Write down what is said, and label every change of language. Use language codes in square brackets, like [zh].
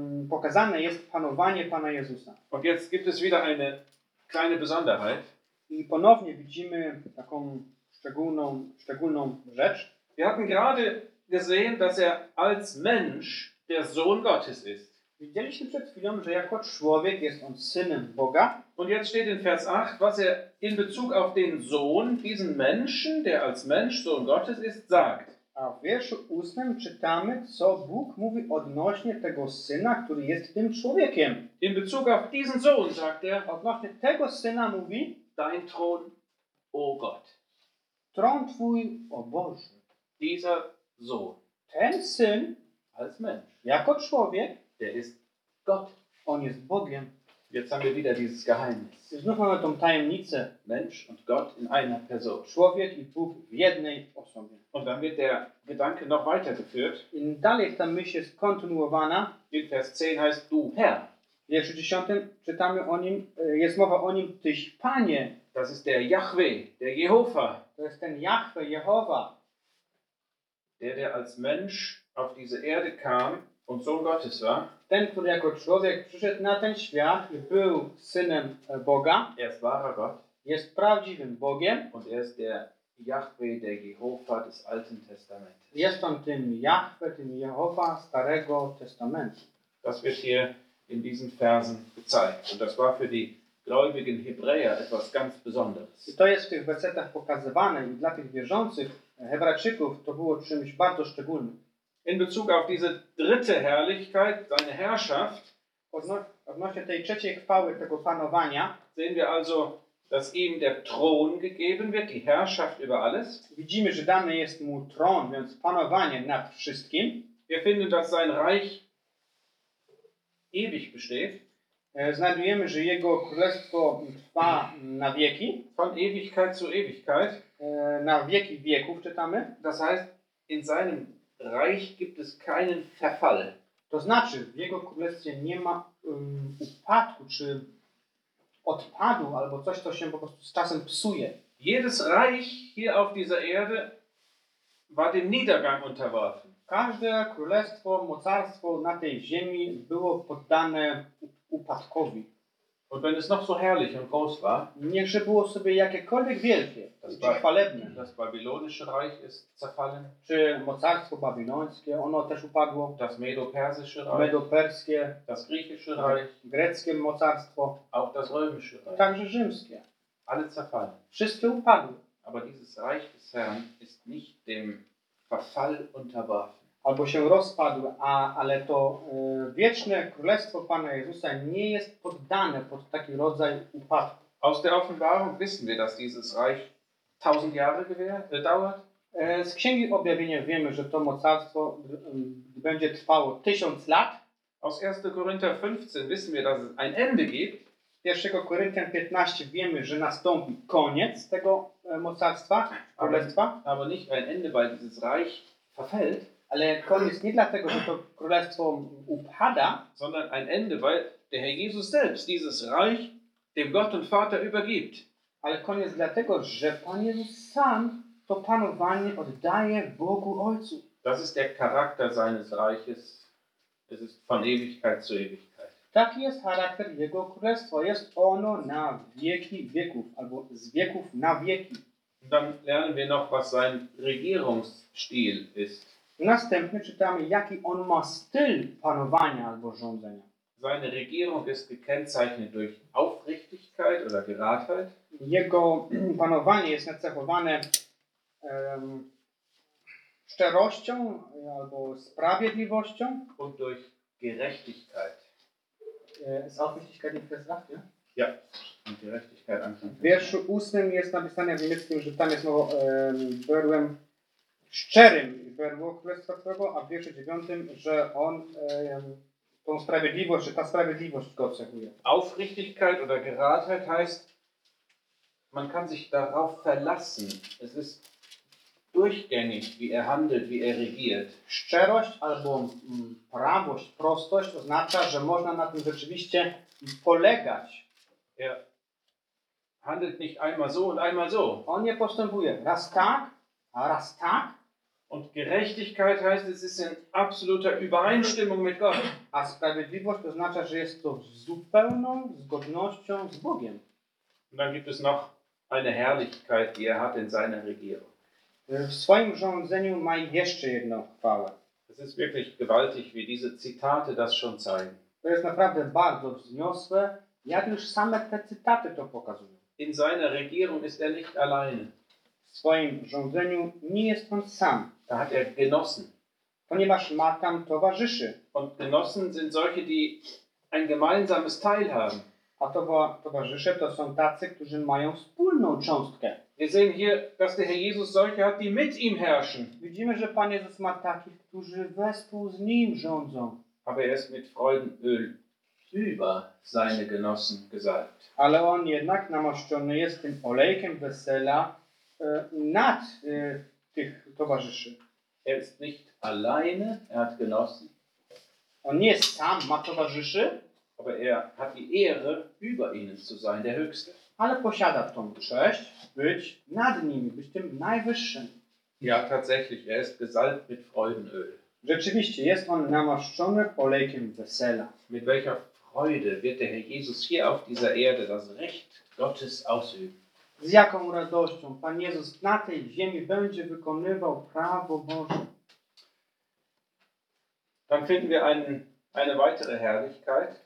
[pl] Pokazane jest panowanie Pana Jezusa. [de] Und jetzt gibt es wieder eine kleine Besonderheit. [pl] I ponownie widzimy taką szczególną rzecz. [de] Wir hatten gerade gesehen, dass er als Mensch der Sohn Gottes ist. [pl] Widzieliśmy przed chwilą, że jako człowiek jest on synem Boga. [de] Und jetzt steht in Vers 8, was er in Bezug auf den Sohn, diesen Menschen, der als Mensch Sohn Gottes ist, sagt. [pl] A w wierszu 8 czytamy, co Bóg mówi odnośnie tego syna, który jest tym człowiekiem. [de] In Bezug auf diesen Sohn, sagt er, [pl] odnośnie tego syna mówi, [de] dein Thron, o Gott. [pl] Tron twój, o Boże. [de] Dieser Sohn. [pl] Ten syn, [de] als Mensch. [pl] Jako człowiek, [de] der ist Gott. [pl] On jest Bogiem. [de] Jetzt haben wir wieder dieses Geheimnis. [pl] Znów mamy tą tajemnicę. [de] Mensch und Gott in einer Person. [pl] Człowiek i Bóg w jednej osobie. [de] Und dann wird der Gedanke noch weitergeführt. [pl] I dalej ta myśl jest kontynuowana. [de] In Vers 10 heißt du Herr. [pl] W wierszu 10 czytamy o nim, jest mowa o nim, tyś Panie. [de] Das ist der Yahweh, der Jehova. [pl] To jest ten Yahweh, Jehova. [de] Der, der als Mensch auf diese Erde kam und Sohn Gottes war. [pl] Ten, który jako człowiek przyszedł na ten świat i był synem Boga. [de] Er ist wahrer Gott. [pl] Jest prawdziwym Bogiem. [de] Und er ist der Yahweh, der Jehova des Alten Testamentes. [pl] Jest on tym Yahweh, tym Jehova Starego Testamentu. [de] Das wird hier in diesen Versen gezeigt. Und das war für die gläubigen Hebräer etwas ganz Besonderes. [pl] I to jest w tych wersetach pokazywane i dla tych wierzących Hebrajczyków to było czymś bardzo szczególnym. [de] In Bezug auf diese dritte Herrlichkeit, seine Herrschaft, [pl] odnośnie tej trzeciej chwały, tego panowania, [de] sehen wir also, dass ihm der Thron gegeben wird, die Herrschaft über alles. [pl] Widzimy, że dany jest mu tron, więc panowanie nad wszystkim. [de] Wir finden, dass sein Reich ewig besteht. [pl] Znajdujemy, że jego królestwo trwa na wieki. [de] Von Ewigkeit zu Ewigkeit. [pl] Na wieki wieków czytamy. [de] Das heißt, in seinem Reich gibt es keinen Verfall. [pl] To znaczy, w jego królestwie nie ma upadku, czy odpadu, albo coś, co się po prostu z czasem psuje. [de] Jedes Reich hier auf dieser Erde war dem Niedergang unterworfen. [pl] Każde królestwo, mocarstwo na tej ziemi było poddane upadkowi. [de] Und wenn es noch so herrlich und groß war, [pl] niechże było sobie jakiekolwiek wielkie, das chwalebne. [de] Das babylonische Reich ist zerfallen. [pl] Czy mocarstwo babilońskie, ono też upadło. [de] Das medo-persische Reich. [pl] Medo-perskie. [de] Das griechische Reich. [pl] Greckie mocarstwo. [de] Auch das römische Reich. [pl] Także rzymskie. [de] Alle zerfallen. [pl] Wszystkie upadły. [de] Aber dieses Reich des Herrn ist nicht dem Verfall unterworfen. [pl] Albo się rozpadł, ale to wieczne Królestwo Pana Jezusa nie jest poddane pod taki rodzaj upadku. [de] Aus der Offenbarung wissen wir, dass dieses Reich 1000 Jahre dauert. [pl] Z Księgi Objawienia wiemy, że to mocarstwo będzie trwało 1000 lat. [de] Aus 1. Korinther 15 wissen wir, dass es ein Ende gibt. [pl] Z 1. Korinthian 15 wiemy, że nastąpi koniec tego mocarstwa, królestwa. [de] Aber nicht ein Ende, weil dieses Reich verfällt. [pl] Ale koniec nie dlatego, że to królestwo upada, [de] sondern ein Ende, weil der Herr Jesus selbst dieses Reich dem Gott und Vater übergibt. [pl] Ale koniec dlatego, że Pan Jezus sam to panowanie oddaje Bogu Ojcu. [de] Das ist der Charakter seines Reiches. Es ist von Ewigkeit zu Ewigkeit. [pl] Taki jest charakter jego królestwa. Jest ono na wieki wieków, albo z wieków na wieki. [de] Und dann lernen wir noch, was sein Regierungsstil ist. [pl] Następnie czytamy, jaki on ma styl panowania albo rządzenia. [de] Seine Regierung ist gekennzeichnet durch Aufrichtigkeit oder Geradheit. [pl] Jego panowanie jest nacechowane szczerością albo sprawiedliwością. [de] Und durch Gerechtigkeit. Ist Aufrichtigkeit in Vers 8, ja? Ja, und Gerechtigkeit anfangen. [pl] W wierszu 8 jest napisane w niemieckim, że tam jest mowa byłem szczerym. Było królestwa Twojego, a w wierszu 9, że on tą sprawiedliwość, że ta sprawiedliwość go cechuje. [de] Aufrichtigkeit oder Geradheit heißt, man kann sich darauf verlassen. Es ist durchgängig, wie er handelt, wie er regiert. [pl] Szczerość albo prawość, prostość oznacza, że można na tym rzeczywiście polegać. [de] Er handelt nicht einmal so und einmal so. [pl] On nie postępuje raz tak, a raz tak. [de] Und Gerechtigkeit heißt, es ist in absoluter Übereinstimmung mit Gott. [pl] A sprawiedliwość to oznacza, że jest to w zupełną zgodnością z Bogiem. [de] Und dann gibt es noch eine Herrlichkeit, die er hat in seiner Regierung. [pl] W swoim rządzeniu ma jeszcze jedną chwałę. [de] Es ist wirklich gewaltig, wie diese Zitate das schon zeigen. [pl] To jest naprawdę bardzo wzniosłe, jak już same te cytaty to pokazują. [de] In seiner Regierung ist er nicht alleine. [pl] W swoim rządzeniu nie jest on sam. [de] Da hat er Genossen. [pl] Ponieważ ma tam towarzyszy. [de] Und Genossen sind solche, die ein gemeinsames Teil haben. [pl] A towarzysze to są tacy, którzy mają wspólną cząstkę. [de] Wir sehen hier, dass der Herr Jesus solche hat, die mit ihm herrschen. [pl] Widzimy, że Pan Jezus ma takich, którzy wespół z nim rządzą. [de] Aber er ist mit Freudenöl über seine Genossen gesalbt. [pl] Ale on jednak namaszczony jest tym olejkiem wesela nad tych towarzyszy. [de] Er ist nicht alleine, er hat Genossen. [pl] On nie jest sam, ma towarzyszy. [de] Aber er hat die Ehre, über ihnen zu sein, der Höchste. [pl] Ale posiada tą cześć, być nad nimi, być tym najwyższym. [de] Ja, tatsächlich, er ist gesalbt mit Freudenöl. [pl] Rzeczywiście, jest on namaszczony olejkiem wesela. [de] Mit welcher Freude wird der Herr Jesus hier auf dieser Erde das Recht Gottes ausüben? [pl] Z jaką radością Pan Jezus na tej ziemi będzie wykonywał prawo Boże? [de] Dann finden wir eine weitere Herrlichkeit.